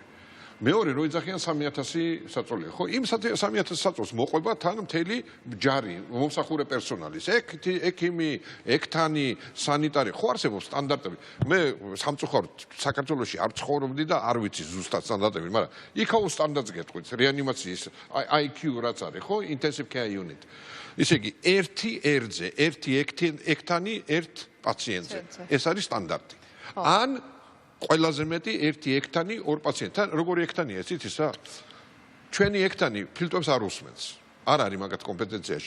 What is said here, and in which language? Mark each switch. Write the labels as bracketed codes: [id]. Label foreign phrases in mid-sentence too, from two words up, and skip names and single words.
[ka] მეორე რო იძახიან 3000 საწოლია, ხო? იმ 3000 საწოლს მოყვება თან მთელი ჯარი, მომსახურე პერსონალის, ექიმი, ექთანი, სანიტარი, ხო არსებობს სტანდარტები. მე სამწუხაროდ საქართველოში არ ცხოვრობდი და არ ვიცი ზუსტად სტანდარტები, მაგრამ იქაო სტანდარტს გეტყვით, რეანიმაციის IQ რაც არის, ხო? [en] Intensive care unit. [ka] ისე იგი, ერთი ერთზე, ერთი ექთანი, ერთ პაციენტზე. ეს არის სტანდარტი. ან ყველაზე მეტი ერთი ექთანი ორ პაციენტთან, როგორი ექთანია ეს იცისა? ჩვენი ექთანი ფილტვებს არ უსმენს. არ არის მაგათ კომპეტენციაში.